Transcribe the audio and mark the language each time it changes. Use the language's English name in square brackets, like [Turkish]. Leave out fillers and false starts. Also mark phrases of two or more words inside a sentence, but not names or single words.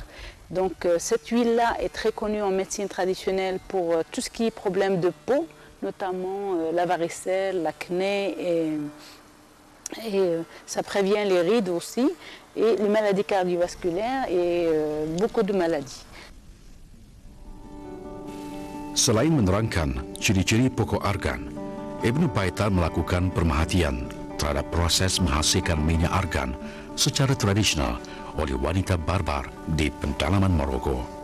[French] Donc cette huile-là est très connue en médecine traditionnelle pour tout ce qui est problème de peau, notamment la varicelle, l'acné et ça prévient les rides aussi et les maladies cardiovasculaires et beaucoup de maladies. [Malay] Selain menerangkan ciri-ciri pokok argan, Ibnu Baitar melakukan pemerhatian terhadap proses menghasilkan minyak argan secara tradisional oleh wanita barbar di pedalaman Maroko.